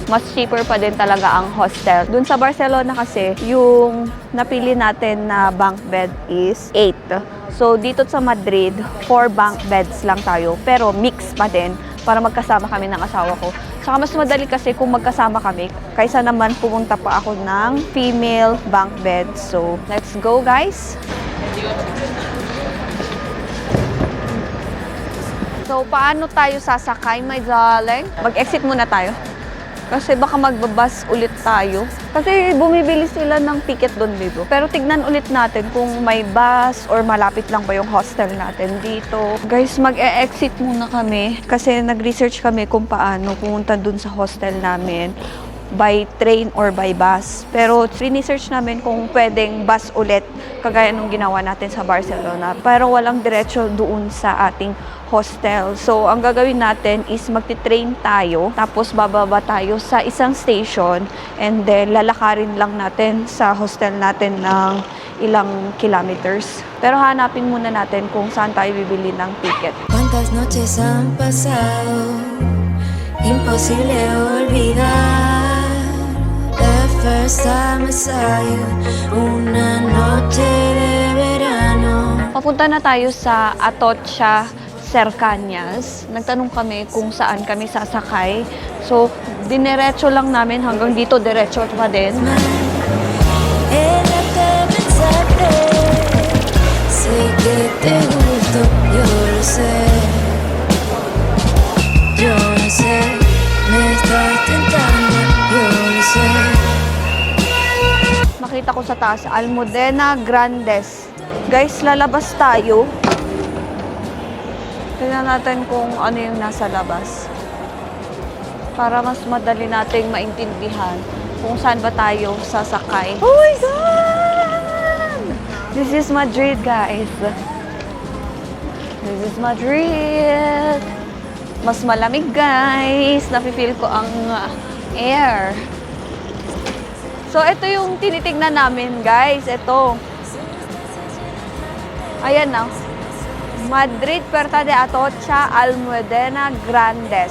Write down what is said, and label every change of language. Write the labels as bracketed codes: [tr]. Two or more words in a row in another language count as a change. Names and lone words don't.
[tl] Mas cheaper pa din talaga ang hostel. Dun sa Barcelona kasi, yung napili natin na [en] bunk bed [tl] is 8. So, dito sa Madrid, 4 [en] bunk beds [tl] lang tayo. Pero mix pa din para magkasama kami ng asawa ko. Saka mas madali kasi kung magkasama kami kaysa naman pumunta pa ako ng [en] female bunk bed. So, let's go guys! [tl] So, paano tayo sasakay, [en] my darling? [tl] Mag-exit muna tayo. Kasi baka magbabas ulit tayo. Kasi bumibili sila ng ticket doon dito. Pero tignan ulit natin kung may bus or malapit lang ba yung hostel natin dito. Guys, mag-e-exit muna kami. Kasi nag-research kami kung paano pumunta doon sa hostel namin. [en] By train or by bus. [tl] Pero research namin kung pwedeng bus ulit kagaya nung ginawa natin sa Barcelona. Pero walang diretso doon sa ating hostel. So, ang gagawin natin is magti-train tayo, tapos bababa tayo sa isang station, [en] and then [tl] lalakarin lang natin sa hostel natin ng ilang kilometers. Pero hanapin muna natin kung saan tayo bibili ng ticket. [es] ¿Cuántas noches han pasado? Imposible olvidar. [en] The first time I saw you, [es] una noche de verano. [tl] Papunta na tayo sa Atocha Cercanías. Nagtanong kami kung saan kami sasakay. So, dinerecho lang namin hanggang dito, diretso pa din. [es] En la que pensaste, sé que te gusto, yo lo sé. Yo no sé, me estás tentando, yo lo sé. [tl] Makita ko sa taas, Almudena Grandes. Guys, lalabas tayo. Tingnan natin kung ano yung nasa labas. Para mas madali nating maintindihan kung saan ba tayo sasakay. [en] Oh my God! This is Madrid, guys. This is Madrid. [tl] Mas malamig, guys. Nafe-feel ko ang air. So, ito yung tinitignan namin, guys. Ito. Ayan na. Madrid, Puerta de Atocha, Almudena Grandes.